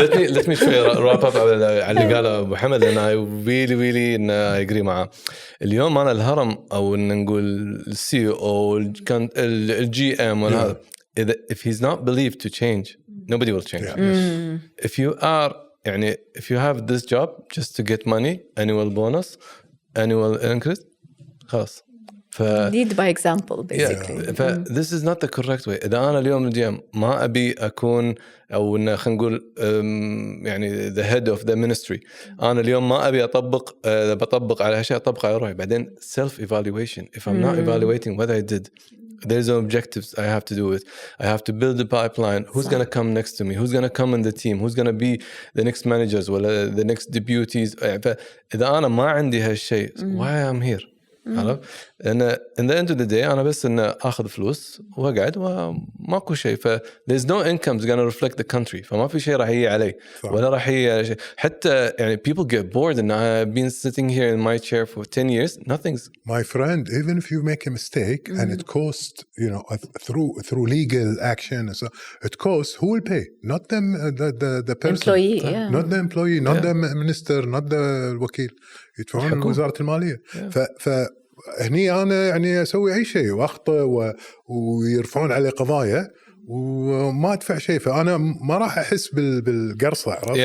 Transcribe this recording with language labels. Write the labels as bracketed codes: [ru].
[ar] let me شوي wrap up على اللي قاله أبو حمد، لأن I really إن أجري معه. اليوم أنا الهرم، أو إن نقول السي أو الجي إم ولا هذا، if he's not believed to change, nobody will change. [en] If you are يعني if you have this job just to get money, annual bonus, annual increase، خلاص. lead by example basically. this is not the correct way. [ar] إذا أنا اليوم الجيم ما أبي أكون، أو إن خلينا نقول يعني the head of the ministry، أنا اليوم ما أبي أطبق، بطبق على أشياء، أطبق على روحي. [en] بعدين self evaluation. If I'm not evaluating what I did, there's no objectives I have to do it. I have to build a pipeline. Who's going to come next to me? Who's going to come in the team? Who's going to be the next managers or the next deputies? [ar] إذا أنا ما عندي هالشيء، why I'm here؟ عرف؟ لأن in the end of the day أنا بس إن أخذ فلوس وأقعد وماكو شيء. [en] there's no income is gonna reflect the country. [ar] فما في شيء راح يجي علي ولا راح يجي على شيء. [en] حتى يعني people get bored and I've been sitting here in my chair for 10 years. Nothing's. My friend, even if you make a mistake and it costs, you know, through legal action, so it costs. Who will pay? Not them, the person. Employee, Not the employee, not the minister, not the وكيل. [ar] يدفعون وزارة المالية. فهني أنا يعني أسوي أي شيء وأخطئ ويرفعون علي قضايا وما أدفع شيء، فأنا ما راح أحس بالقرصة.